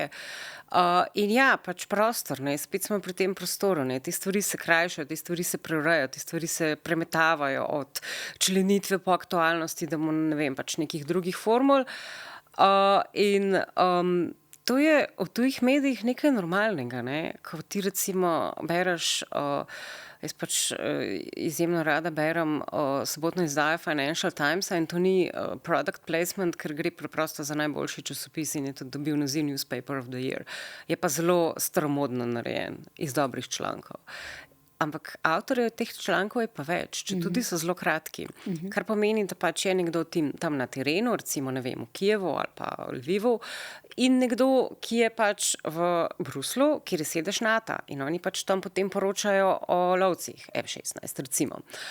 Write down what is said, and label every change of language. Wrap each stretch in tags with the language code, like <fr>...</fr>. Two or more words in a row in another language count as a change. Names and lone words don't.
<sl>In ja, pač prostor, ne, spet smo pri tem prostoru, ne, te stvari se krajšajo, te stvari se preurejajo, te stvari se premetavajo od členitve po aktualnosti, da ne vem, pač nekih drugih formul. In to je v tujih medijih nekaj normalnega, ne, ko ti recimo bereš jaz pač izjemno rada berem sobotno izdajo Financial Timesa in to ni</sl> <en>product placement,</en> <sl>ker gre preprosto za najboljši časopis in je tudi dobil naziv Newspaper of the Year. Je pa zelo staromodno narejen iz dobrih člankov. Ampak avtorjev teh člankov je pa več, če tudi so zelo kratki. Kar pomeni, da pač je nekdo tam na terenu, recimo ne vem, v Kijevu ali pa v Lvivu, in nekdo, ki je pač v Bruslu, kjer je sedež NATO in oni pač tam potem poročajo o lovcih F-16, recimo.</sl>